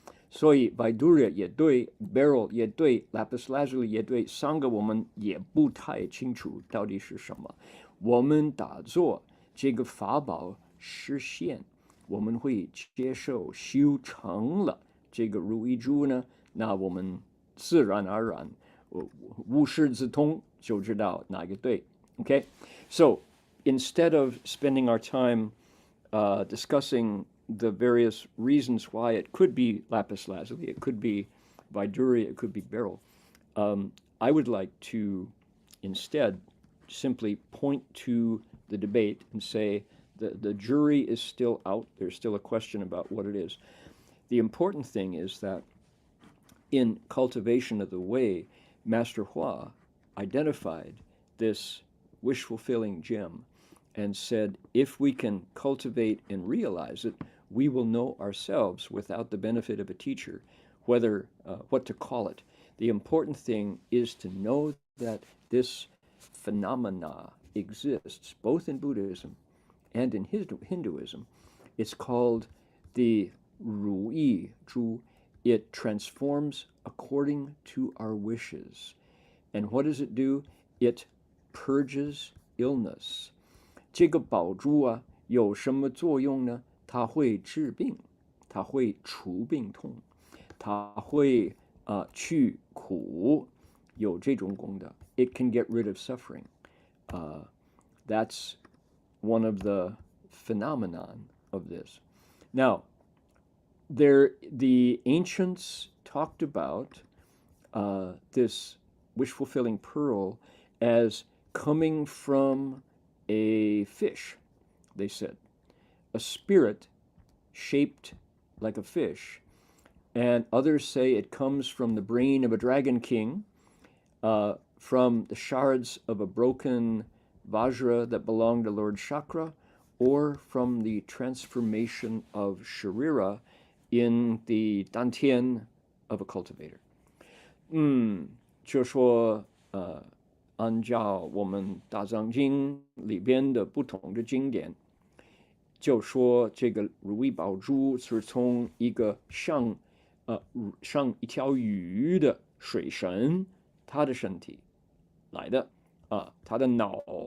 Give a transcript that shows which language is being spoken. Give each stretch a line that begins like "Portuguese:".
Chinese: 所以 Vaidurya 也对 ，Beryl 也对 ，Lapis Lazuli 也对，三个我们也不太清楚到底是什么。我们打坐这个法宝实现，我们会接受修成了这个如意珠呢，那我们自然而然，无师自通就知道哪个对。
English: Okay, so instead of spending our time discussing the various reasons why it could be lapis lazuli, it could be Vaidurya, it could be beryl, I would like to instead simply point to the debate and say the jury is still out. There's still a question about what it is. The important thing is that in cultivation of the way, Master Hua identified this wish-fulfilling gem and said, if we can cultivate and realize it, we will know ourselves without the benefit of a teacher, whether what to call it. The important thing is to know that this phenomena exists both in Buddhism and in Hinduism. It's called the Ru Yi Zhu. It transforms according to our wishes. And what does it do? It purges illness.
Chinese: 这个宝珠啊，有什么作用呢？它会治病，它会除病痛，它会去苦，有这种功德。
English: It can get rid of suffering. That's one of the phenomenon of this. Now, the ancients talked about this wish-fulfilling pearl as coming from a fish, they said, a spirit shaped like a fish. And others say it comes from the brain of a dragon king, from the shards of a broken vajra that belonged to Lord Chakra, or from the transformation of Sharira in the dantian of a cultivator.
Chinese: 就说按照我们大藏经里边的不同的经典，就说这个如意宝珠是从一个像一条鱼的水神他的身体来的他的脑